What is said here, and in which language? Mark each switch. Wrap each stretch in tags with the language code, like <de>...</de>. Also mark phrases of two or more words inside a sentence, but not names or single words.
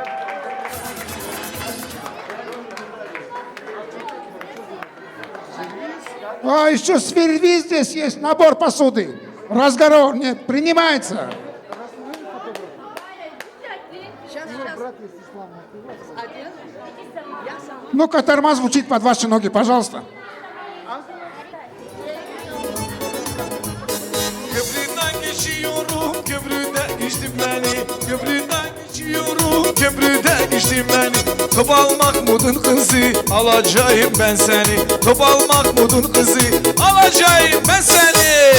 <ru>А еще сервиз здесь есть, набор посуды. Разговор не принимается. Ну-ка, тормоз звучит под ваши ноги, пожалуйста.</ru> <tr>Köprüden geçiyorum, köprüden geçtim beni. Köprüden geçiyorum, köprüden geçtim beni. Topal Mahmud'un kızı, alacağım ben seni. Topal Mahmud'un kızı, alacağım ben seni.</tr>